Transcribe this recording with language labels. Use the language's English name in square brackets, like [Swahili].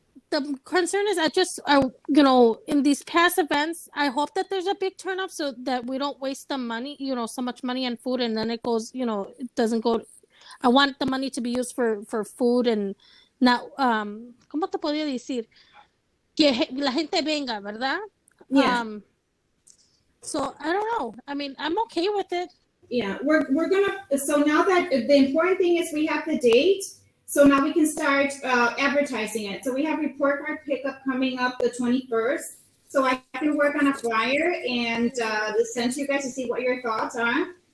[English] The concern is in these past events, I hope that there's a big turnout so that we don't waste the money, so much money on food and then it goes, it doesn't go. I want the money to be used for food and not, [Spanish] ¿cómo te podría decir? Que la gente venga, ¿verdad? [English] Yeah. So I don't know. I mean, I'm okay with it. Yeah, we're gonna, so now that the important thing is we have the date, so now we can start advertising it. So we have report card pickup coming up the 21st. So I can work on a flyer and send to you guys to see what your thoughts are.